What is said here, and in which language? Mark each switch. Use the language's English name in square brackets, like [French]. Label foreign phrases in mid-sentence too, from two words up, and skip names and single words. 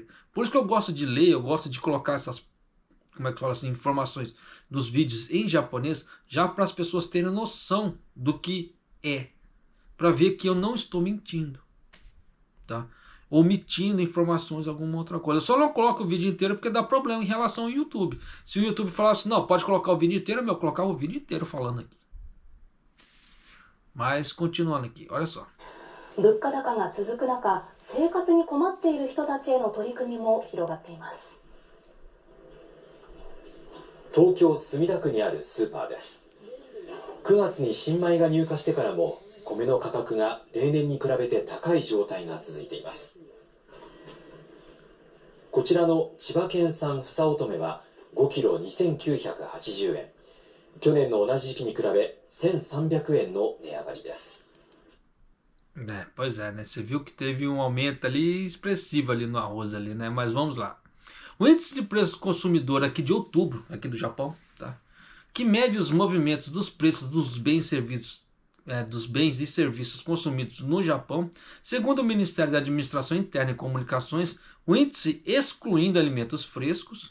[Portuguese] Por isso que eu gosto de ler, eu gosto de colocar essas, como é que fala assim, informações dos vídeos em japonês, já para as pessoas terem noção do que é, para ver que eu não estou mentindo, tá? Omitindo informações, alguma outra coisa. Eu só não coloco o vídeo inteiro porque dá problema em relação ao YouTube. Se o YouTube falasse, não, pode colocar o vídeo inteiro, eu colocava o vídeo inteiro falando aqui. Mas, continuando aqui, olha só. [Japanese] 物価高が続く中、生活に困っている人たちへの取り組みも広がっています。東京墨田区にあるスーパーです。9月に新米が入荷してからも米の価格が例年に比べて高い状態が続いています。こちらの千葉県産房乙女は5キロ2980円。去年の同じ時期に比べ1300円の値上がりです。 [Portuguese] Pois é, né? Você viu que teve um aumento ali expressivo ali no arroz ali, né? Mas vamos lá. O índice de preço do consumidor aqui de outubro, aqui do Japão, tá? Que mede os movimentos dos preços dos bens e serviços, dos bens e serviços consumidos no Japão, segundo o Ministério da Administração Interna e Comunicações, o índice excluindo alimentos frescos.